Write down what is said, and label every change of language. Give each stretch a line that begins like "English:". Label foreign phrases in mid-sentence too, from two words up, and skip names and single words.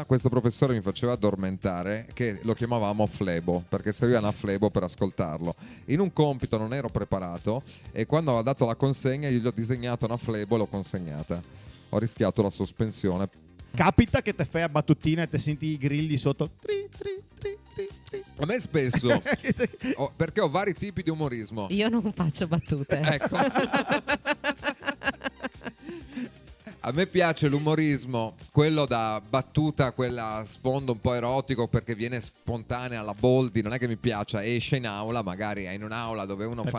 Italian: Questo professore mi faceva addormentare, che lo chiamavamo flebo, perché serviva una flebo per ascoltarlo. In un compito non ero preparato e quando aveva dato la consegna io gli ho disegnato una flebo e l'ho consegnata. Ho rischiato la sospensione. Capita che te fai a battutina e te senti i grilli sotto. Tri, tri, tri, tri, tri. A me spesso, perché ho vari tipi di umorismo. Io non faccio battute. Ecco. A me piace l'umorismo, quello da battuta, quella a sfondo un po' erotico perché viene spontanea alla Boldi, non è che mi piaccia, esce in aula, magari è in un'aula dove uno fa